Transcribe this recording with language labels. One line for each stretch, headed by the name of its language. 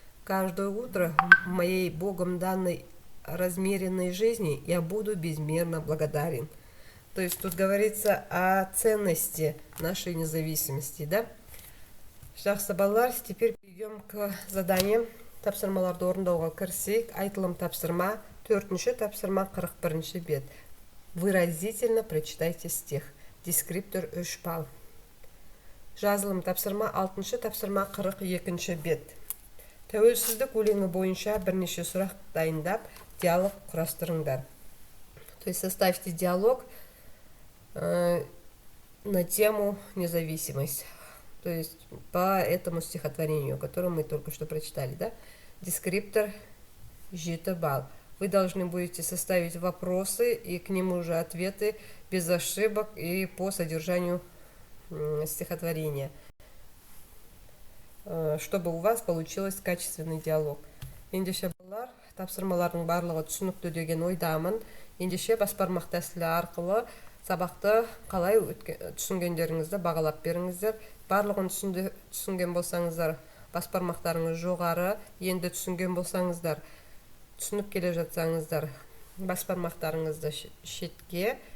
Russian: Каждое утро в моей Богом данной размеренной жизни я буду безмерно благодарен. То есть тут говорится о ценности нашей независимости, да?
Kazakh: Жақсы балалар,
Russian: теперь перейдем к заданиям.
Kazakh: Тапсырмаларды орындауға кірсек, айтылым тапсырма, 4-ші тапсырма, 41-ші бет.
Russian: Выразительно прочитайте стих.
Kazakh: Дескриптор 3 балл. Жазылым тапсырма, 6-ші тапсырма, 42-ші бет. Тәуелсіздік өлеңі бойынша бірнеше сұрақ дайындап, диалог құрастырыңдар.
Russian: То есть составьте диалог на тему независимость. То есть по этому стихотворению, которое мы только что прочитали, да? Дескриптор 7 балл. Вы должны будете составить вопросы и к ним уже ответы без ошибок и по содержанию стихотворения, чтобы у вас получилось качественный диалог.
Kazakh: Ендеше балалар, тапсырмалардың барлығы түсінікті деген ойдамын. Ендеше баспармақ тәсілі арқылы сабақты қалай түсінгендеріңізді бағалап беріңіздер. Барлығын түсінген болсаңыздар, баспармақтарыңыз жоғары. Енді түсінген болсаңыздар, түсініп келе жатсаңыздар, баспармақтарыңызды шетке.